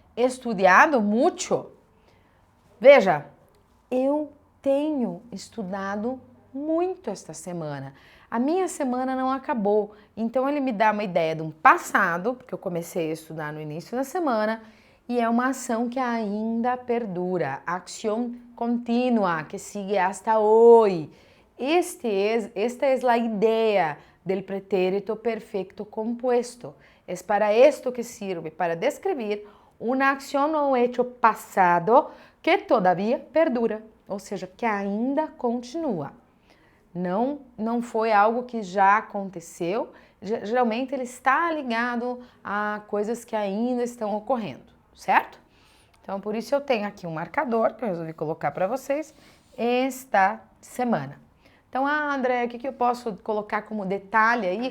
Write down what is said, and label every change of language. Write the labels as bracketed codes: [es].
[pt] Estudiado mucho. Veja, eu tenho estudado muito esta semana. A minha semana não acabou. Então ele me dá uma ideia de um passado, porque eu comecei a estudar no início da semana, e é uma ação que ainda perdura. [es] Acción continua, que sigue hasta hoy. Esta es la idea del pretérito perfecto compuesto. Es para esto que sirve, para descrever una acción o hecho pasado que todavía perdura, ou seja, que ainda continua. [pt] Não foi algo que já aconteceu, geralmente ele está ligado a coisas que ainda estão ocorrendo, certo? Então, por isso eu tenho aqui um marcador que eu resolvi colocar para vocês esta semana. Então, André, o que eu posso colocar como detalhe aí?